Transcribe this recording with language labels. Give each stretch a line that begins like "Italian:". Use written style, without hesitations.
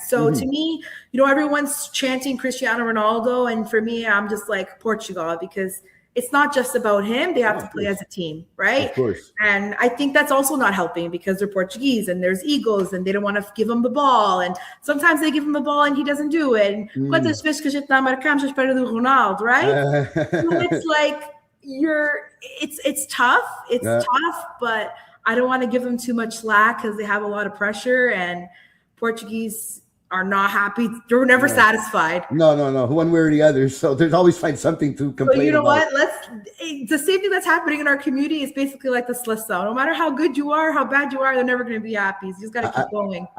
English: So to me, everyone's chanting Cristiano Ronaldo, and for me, I'm just like Portugal because it's not just about him. They have to play as a team, right? Of course. And I think that's also not helping because they're Portuguese and there's egos and they don't want to give him the ball. And sometimes they give him the ball and he doesn't do it.
Portuguese: And quantas vezes que a gente não marcamos à espera do Ronaldo, right?
English: So it's like it's tough. It's tough, but I don't want to give them too much slack because they have a lot of pressure, and Portuguese are not happy. They're never satisfied. No. One way or the other. So there's always find something to complain about. You know what? The same thing that's happening in our community is basically like the seleção. No matter how good you are, how bad you are, they're never going to be happy. You just got to keep going.